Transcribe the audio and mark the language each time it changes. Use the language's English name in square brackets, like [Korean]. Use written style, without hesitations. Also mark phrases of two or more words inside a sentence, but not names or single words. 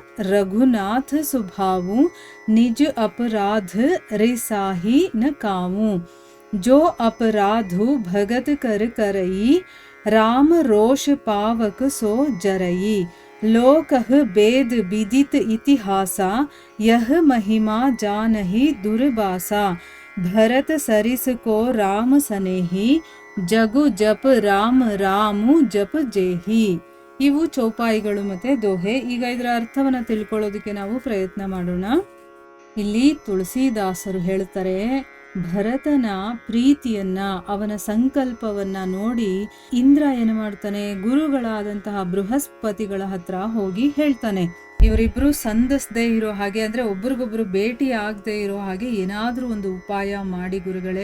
[Awadhi] रघुनाथ सुभावु निज अपराध रिसाही न कामू जो अपराधु भगत कर करई राम रोष पावक सो जरई लोकह वेद विदित इतिहासा यह महिमा जानहि दुर्बासा भरत सरिस को राम सनेही जगु जप राम रामु जप जेही. [Kannada] ಇವು ಚೌಪಾಯಿಗಳು ಮತ್ತೆ ದೋಹೆ. ಈಗ ಇದರ ಅರ್ಥವನ್ನ ತಿಳ್ಕೊಳ್ಳೋದಕ್ಕೆ ನಾವು ಪ್ರಯತ್ನ ಮಾಡೋಣ. ಇಲ್ಲಿ ತುಳಸಿದಾಸರು ಹೇಳ್ತಾರೆ, ಭರತನ ಪ್ರೀತಿಯನ್ನ, ಅವನ ಸಂಕಲ್ಪವನ್ನ ನೋಡಿ ಇಂದ್ರ ಏನು ಮಾಡ್ತಾನೆ, ಗುರುಗಳಾದಂತಹ ಬೃಹಸ್ಪತಿಗಳ ಹತ್ರ ಹೋಗಿ ಹೇಳ್ತಾನೆ, ಇವರಿಬ್ರು ಸಂಧಿಸದೇ ಇರೋ ಹಾಗೆ, ಅಂದ್ರೆ ಒಬ್ರಿಗೊಬ್ರು ಭೇಟಿ ಆಗದೆ ಇರೋ ಹಾಗೆ ಏನಾದ್ರೂ ಒಂದು ಉಪಾಯ ಮಾಡಿ ಗುರುಗಳೇ.